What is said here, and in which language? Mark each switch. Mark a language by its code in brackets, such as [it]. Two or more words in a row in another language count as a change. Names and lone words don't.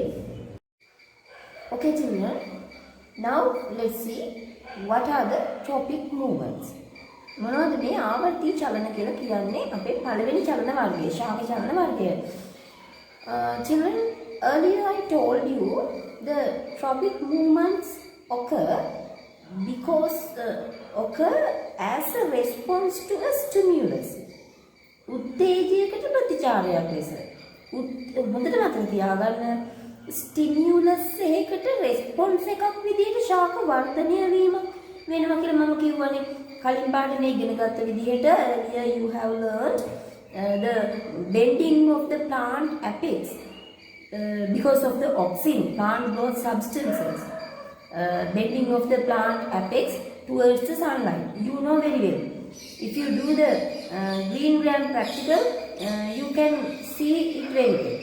[en] Okay, children. Now let's see what are the tropic movements. [si] මොනවද මේ ආවර්තී චලන කියලා කියන්නේ? අපේ පළවෙනි චලන වර්ගය, ශාක චලන වර්ගය. [en] Children, earlier I told you the tropic movements occur as a response to a stimulus. [si] උත්තේජයකට ප්‍රතිචාරයක් ලෙස. හොඳට මතක තියාගන්න stimulus එකකට response එකක් විදිහට ශාක වර්ධනය වීම වෙනවා කියලා මම කියවනේ. කලින් පාඩමේ ඉගෙන ගත්ත විදිහට [en] earlier you have learned the bending of the plant apex because of the auxin, plant growth substances. Bending of the plant apex towards the sunlight. You know very well. If you do the green-gram practical, you can see it very well.